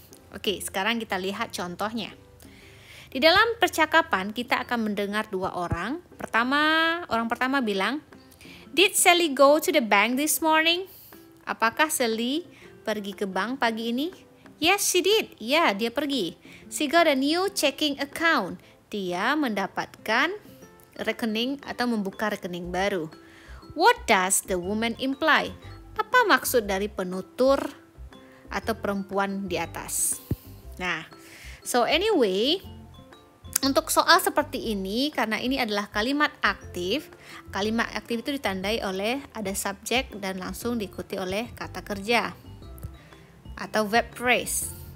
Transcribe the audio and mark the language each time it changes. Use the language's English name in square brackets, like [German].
[Indonesian] Oke, sekarang kita lihat contohnya. Di dalam percakapan kita akan mendengar dua orang. Orang pertama bilang, [English] "Did Sally go to the bank this morning?" [Indonesian] Apakah Sally pergi ke bank pagi ini? [English] Yes, she did. [Indonesian] Ya, dia pergi. [English] She got a new checking account. [Indonesian] Dia mendapatkan rekening atau membuka rekening baru. [English] What does the woman imply? [Indonesian] Apa maksud dari penutur atau perempuan di atas? Nah, [English] so anyway, [Indonesian] untuk soal seperti ini, karena ini adalah kalimat aktif itu ditandai oleh ada subjek dan langsung diikuti oleh kata kerja atau verb phrase.